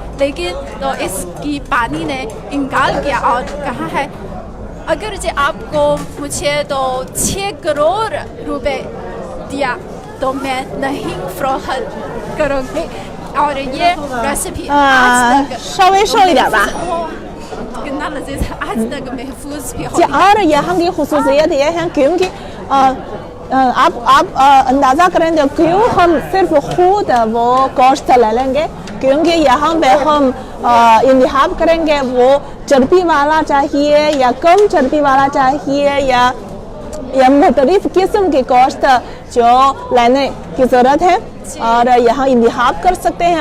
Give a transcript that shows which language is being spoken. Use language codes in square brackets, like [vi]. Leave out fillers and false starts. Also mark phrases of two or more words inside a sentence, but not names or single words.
[ur] لیکن تو اس کی پانی نے انکار کیا اور کہا ہے اگرچہ آپ کو مجھے تو 6 کروڑ روپے دیا تو میں نہیں فروخت کروں گی. اور یہ ریسیپی آج تک [zh] 稍微瘦一点吧。 [ur] کتنا لذیذ ہے, آج تک محفوظ بھی ہو. اور یہاں کی خصوصیت یہ ہے کیونکہ آپ اندازہ کریں تو کیوں ہم صرف خود وہ گوشت لے لیں گے, کیونکہ یہاں پہ ہم انتخاب کریں گے وہ چربی والا چاہیے یا کم چربی والا چاہیے یا مختلف قسم کے گوشت جو لینے کی ضرورت ہے, اور یہاں انتخاب کر سکتے ہیں.